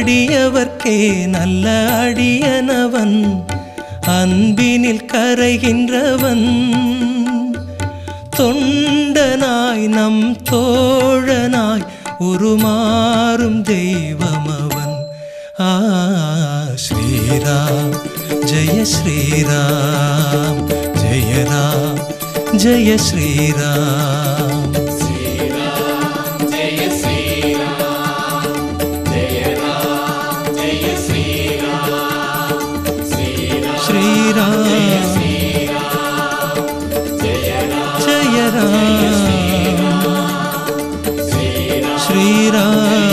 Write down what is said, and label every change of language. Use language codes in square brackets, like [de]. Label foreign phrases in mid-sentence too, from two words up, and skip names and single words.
[ta] அடியவர்க்கே நல்ல அடியனவன் அன்பினில் கரைகின்றவன் தொண்டனாய் நம் தோழனாய் உருமாறும் தெய்வமவன். [sa] श्रीराम जय श्रीराम जय राम जय श्रीराम. जय श्री राम जय राम जय श्री राम श्री राम श्रीराम जय राम जय राम श्रीराम